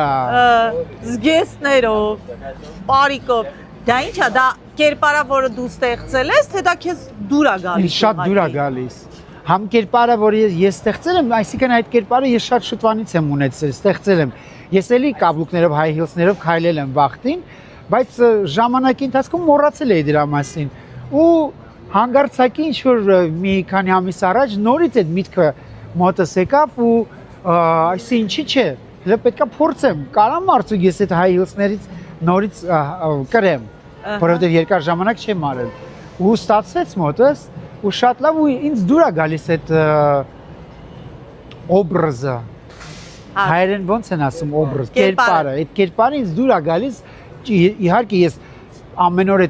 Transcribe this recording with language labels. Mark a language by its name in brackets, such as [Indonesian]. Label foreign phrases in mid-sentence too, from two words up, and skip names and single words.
[Armenian] զգեստներով, պարիկով։ Դա ի՞նչ է, դա կերպարա, որը դու ստեղծել ես, թե դա քեզ դուր է գալիս։ Շատ դուր է գալիս։ Համ կերպարը, որ ես ստեղծել եմ, այսինքն այդ կերպարը ես շատ շուտվանից եմ ունեցել, ստեղծել եմ։ Ես էլի կաբլուկներով, [English] high heels- [Armenian] ներով քայլել եմ վախտին, բայց ժամանակի ընթացքում մոռացել էի դրա մասին։ Ու հանգարցակի ինչ որ մի քանի ամիս առաջ նորից այդ միտքը մոտս եկավ ու այսինքն ինչի՞ չէ, հələ պետքա փորձեմ, կարամ արդյոք ես այդ [English] high heels- [Armenian] ներից նորից կրեմ, որովհետև երկար ժամանակ չեմ արել։ Ու ստացվեց մոտս ու շատ լավ ու ինձ դուր է գալիս այդ օբրազը։ Հայերեն ոնց են ասում օբրազ, կերպարը, այդ կերպարը ինձ դուր է գալիս, իհարկե ես ամեն օր այդ